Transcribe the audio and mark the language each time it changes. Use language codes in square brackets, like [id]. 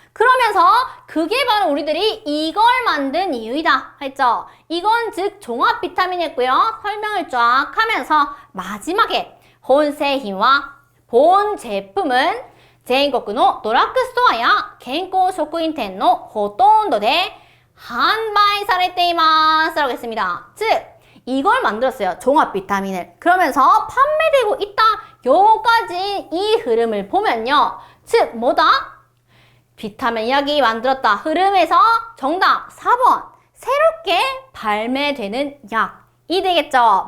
[ko] 그러면서 그게 바로 우리들이 이걸 만든 이유이다 했죠. 이건 즉 종합 비타민이었고요. 설명을 쫙 하면서 마지막에 본製品와 본 제품은 [ja] 全国のドラッグストアや健康食品店のほとんどで販売されています [ko] 라고 했습니다. 즉 이걸 만들었어요. 종합 비타민을. 그러면서 판매되고 있다. 요까지 이 흐름을 보면요. 즉 뭐다? 비타민 약이 만들었다. 흐름에서 정답 4번. 새롭게 발매되는 약이 되겠죠.